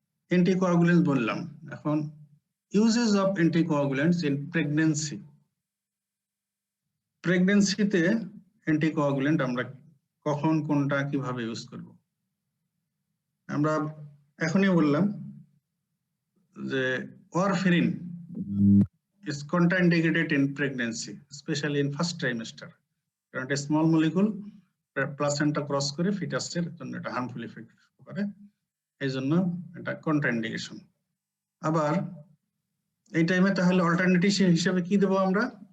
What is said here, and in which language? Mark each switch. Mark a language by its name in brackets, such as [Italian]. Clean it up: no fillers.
[English] anticoagulants [Bangla] বললাম। এখন [English] Uses of anticoagulants in pregnancy. [Bangla] প্রেগন্যান্সিতে anticoagulant আমরা কখন কোনটা কিভাবে ইউজ করব? আমরা এখনই বললাম যে [English] Warfarin is contraindicated in pregnancy, especially in first trimester. [Bangla] কারণ এটা স্মল মলিকুল প্লাসেন্টা ক্রস করে ফিটাসের জন্য এটা হার্মফুল ইফেক্ট করে, এই জন্য এটা কন্ট্রাইন্ডিকেশন। আবার এই টাইমে তাহলে অল্টারনেটিভ হিসেবে কি দেবো আমরা?